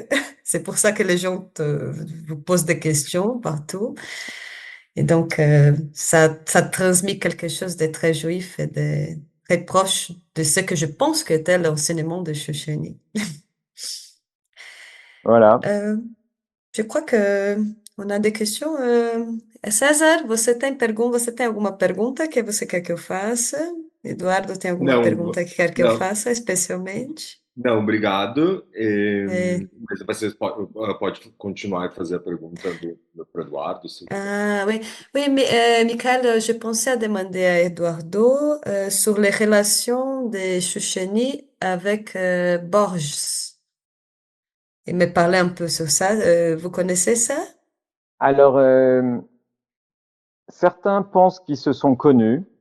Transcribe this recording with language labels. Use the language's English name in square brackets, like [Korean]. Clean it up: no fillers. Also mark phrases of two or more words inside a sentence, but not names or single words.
[French] C'est pour ça que les gens vous posent des questions partout. Et donc, ça transmet quelque chose de très juif et de très proche de ce que je pense que était l'enseignement de Shouchani. Voilà. Euh, je crois que on a des questions. [Portuguese] César, você tem alguma pergunta que você quer que eu faça? Eduardo, tem alguma Não, pergunta que quer que eu não, faça especialmente? não, obrigado. É, Mas você pode continuar a fazer a pergunta para o Eduardo, se quiser. [French] ah, oui, oui, mais Michael, je pensais à demander à Eduardo sur les relations de Choucheni avec Borges. Il me parlait un peu sur ça. Vous connaissez ça? Alors, certains pensent qu'ils se sont connus.